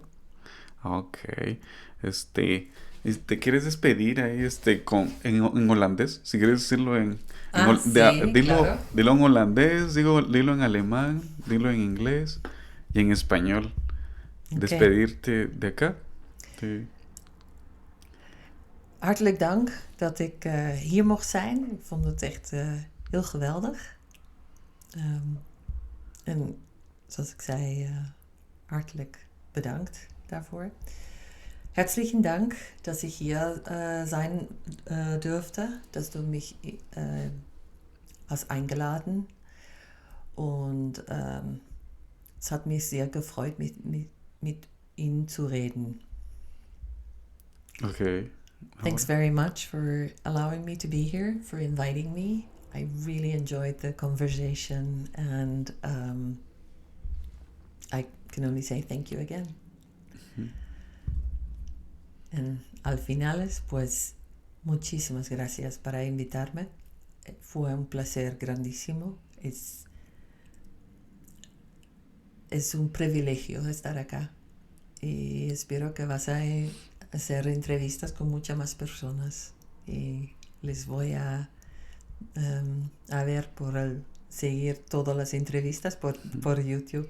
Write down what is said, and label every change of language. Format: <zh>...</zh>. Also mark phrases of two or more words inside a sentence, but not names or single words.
<es>Ok, este, ¿quieres despedir ahí, en holandés? Si quieres decirlo Ah, sí, claro. dilo en holandés, dilo en alemán, dilo en inglés y en español. Ok. Despedirte de acá. Sí.</es> <nl>Hartelijk dank dat ik hier mocht zijn. Ik vond het echt heel geweldig. En zoals ik zei, hartelijk bedankt daarvoor.</nl> <de>Herzlichen Dank, dass ich hier sein durfte, dass du mich hast eingeladen. Und es hat mich sehr gefreut, mit Ihnen zu reden.</de> <en>Ok. Thanks very much for allowing me to be here, for inviting me. I really enjoyed the conversation, and I can only say thank you again.</en> <es>En al finales, pues muchísimas gracias para invitarme. Fue un placer grandísimo. Es un privilegio estar acá y espero que vas a hacer entrevistas con muchas más personas y les voy a ver seguir todas las entrevistas por YouTube.</es>